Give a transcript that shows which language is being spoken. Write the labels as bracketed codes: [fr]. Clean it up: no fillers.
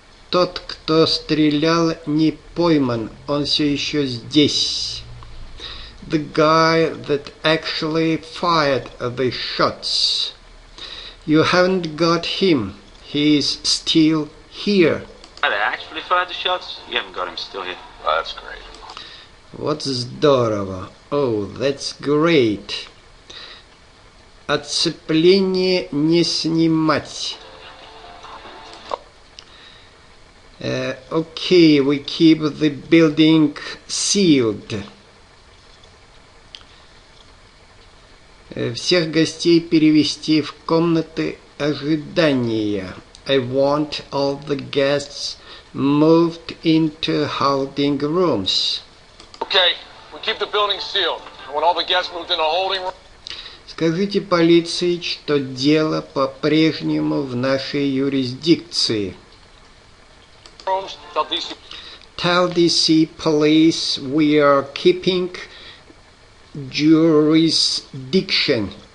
[ru] Тот, кто стрелял, не пойман, он все еще здесь. [en] The guy that actually fired the shots. You haven't got him. He's still here. They actually fired the shots? You haven't got him still here. Oh, that's great. [ru] Вот здорово. [en] Oh, that's great. [ru] Отцепление не снимать. [en] Okay, we keep the building sealed. [ru] Всех гостей перевести в комнаты ожидания. [en] I want all the guests moved into holding rooms. Okay, we keep the building sealed. I want all the guests moved into holding rooms. [ru] Скажите полиции, что дело по-прежнему в нашей юрисдикции. [en] Tell DC police we are keeping jurisdiction.